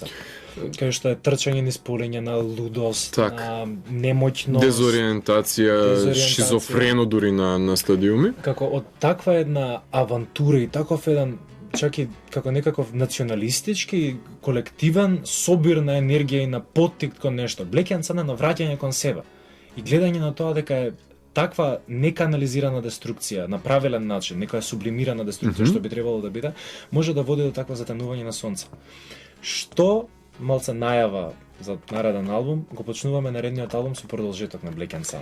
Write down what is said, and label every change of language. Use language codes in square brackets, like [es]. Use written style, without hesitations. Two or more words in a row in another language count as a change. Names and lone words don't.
[mk] Кај што е трчање низ полиња на лудост, на немоќност, дезориентација, шизофрено дури на стадиуми. Како од таква една авантура и таков еден чак и како некаков националистички, колективен собир на енергија и на поттик кон нешто. Black and Sun е на враќање кон себе. И гледање на тоа дека е таква неканализирана деструкција на правилен начин, некоја сублимирана деструкција што би требало да биде, може да води до такво затемнување на сонце. Што малце најава за нареден албум, го почнуваме наредниот албум со продолжеток на Black and Sun.